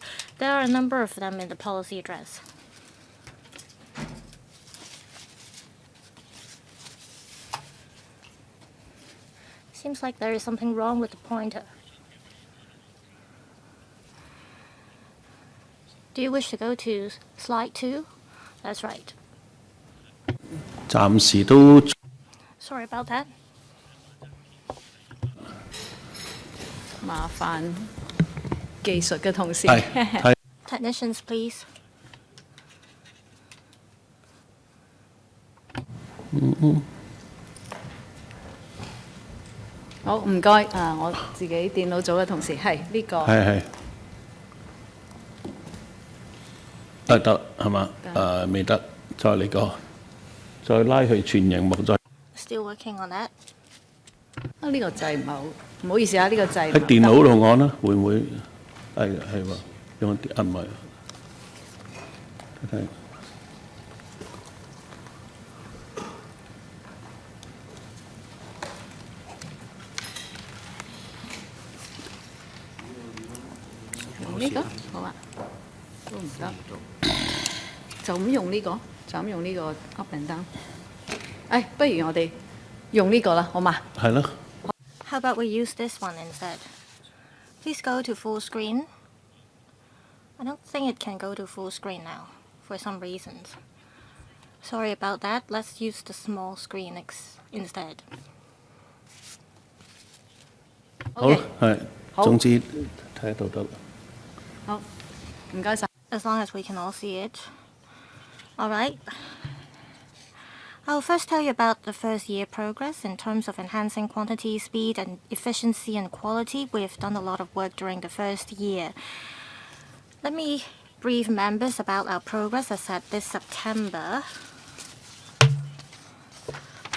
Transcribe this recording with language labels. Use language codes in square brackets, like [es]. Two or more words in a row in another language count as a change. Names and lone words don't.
[en] There are a number of them in the policy address. Seems like there is something wrong with the pointer. Do you wish to go to slide 2? That's right. Sorry about that. [yue] 麻煩技術嘅同事。 [en] Technicians, please. [yue] 好，唔該我自己電腦組嘅同事係呢個。得係嘛？未得，再嚟個，再拉去全螢幕再。 [en] Still working on that. [yue] 呢個掣唔好意思啊，呢個掣。喺電腦度按啦，會唔會？係喎，用唔係。睇睇。呢個好啊，都唔得，就咁用呢個，就咁用呢個 [en] up and down。 [yue] 不如我哋用呢個啦，好嘛？係咯。 [en] How about we use this one instead? Please go to full screen. I don't think it can go to full screen now, for some reasons. Sorry about that. Let's use the small screen instead. [yue] 好啦，係，總之睇到得啦。好，唔該晒。 [en] As long as we can all see it. All right. I'll first tell you about the first year progress in terms of enhancing quantity, speed, and efficiency and quality. We have done a lot of work during the first year. Let me brief members about our progress as at this September.